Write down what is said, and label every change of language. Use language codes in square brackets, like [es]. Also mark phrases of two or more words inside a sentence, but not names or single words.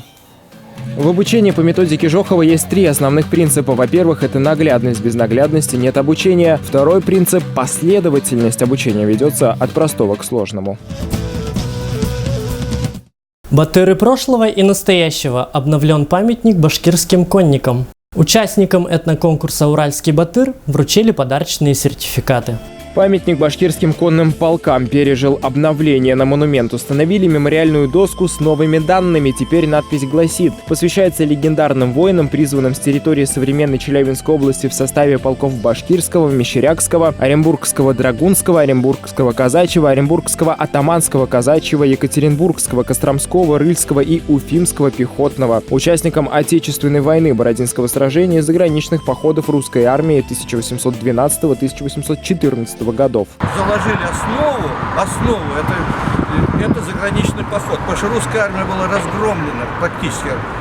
[ru] В обучении по методике Жохова есть 3 основных принципа. Во-первых, это наглядность. Без наглядности нет обучения. Второй принцип – последовательность обучения ведется от простого к сложному. Батыры прошлого и настоящего. Обновлен памятник башкирским конникам. Участникам этноконкурса «Уральский батыр» вручили подарочные сертификаты. Памятник башкирским конным полкам пережил обновление. На монумент установили мемориальную доску с новыми данными. Теперь надпись гласит: посвящается легендарным воинам, призванным с территории современной Челябинской области в составе полков Башкирского, Мещерякского, Оренбургского Драгунского, Оренбургского Казачьего, Оренбургского Атаманского Казачьего, Екатеринбургского, Костромского, Рыльского и Уфимского пехотного. Участникам Отечественной войны, Бородинского сражения и заграничных походов русской армии 1812-1814 годов. Заложили основу это заграничный поход, потому что русская армия была разгромлена практически.